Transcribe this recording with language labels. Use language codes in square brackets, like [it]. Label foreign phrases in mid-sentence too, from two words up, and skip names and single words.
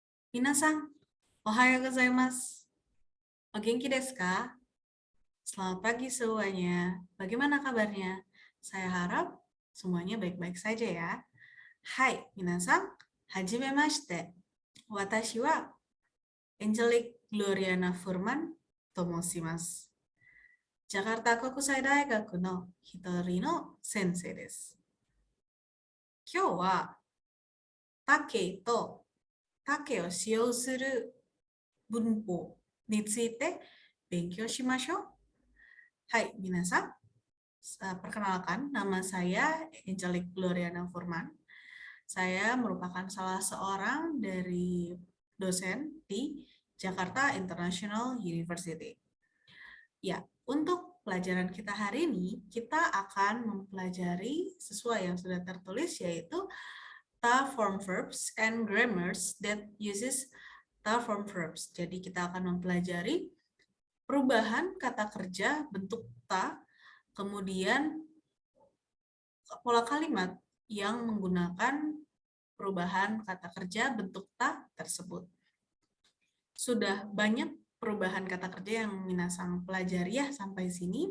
[ja] 皆さん、おはようございます. お元気ですか? [id] Selamat pagi semuanya. Bagaimana kabarnya? Saya harap semuanya baik-baik saja ya. [ja] Hai, minasan. Hajimemashite. Watashi wa Angelic Gloriana Furman to moshimasu. ジャカルタ国際大学の一人の先生です. 今日はたけとたけを使用する文法について勉強しましょう. はい、皆さん. [id] Perkenalkan, nama saya Angelic Gloriana Furman. Saya merupakan salah seorang dari dosen di Jakarta International University. Ya, untuk pelajaran kita hari ini, kita akan mempelajari sesuai yang sudah tertulis, yaitu [en] ta form verbs and grammars that uses ta form verbs. [id] Jadi kita akan mempelajari perubahan kata kerja bentuk ta, kemudian pola kalimat yang menggunakan perubahan kata kerja bentuk ta tersebut. Sudah banyak perubahan kata kerja yang minasang pelajari ya sampai sini.